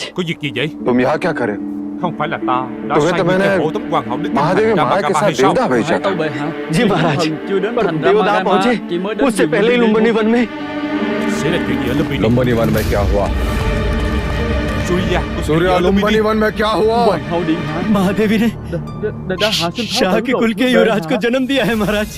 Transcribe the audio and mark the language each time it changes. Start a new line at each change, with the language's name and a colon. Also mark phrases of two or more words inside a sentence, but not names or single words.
Vietnamese: Có việc gì vậy?
Hindi: तुम यहाँ क्या करे?
Vietnamese: Không phải là ta đã
Hindi: तुम्हें
Vietnamese: sai
Hindi: तो
Vietnamese: người
Hindi: मैंने
Vietnamese: hộ tống hoàng hậu đến
Hindi: महादेवी माया के साथ देवता भेजा था। जी महाराज, पर देवता पहुँचे उससे पहले ही लुम्बिनी वन में।
Vietnamese: Sẽ là chuyện gì ở Lumbini?
Hindi: लुम्बिनी वन में क्या हुआ? सूर्या, लुम्बिनी वन में क्या हुआ? महादेवी ने शाह के कुल के युवराज को जन्म दिया है महाराज।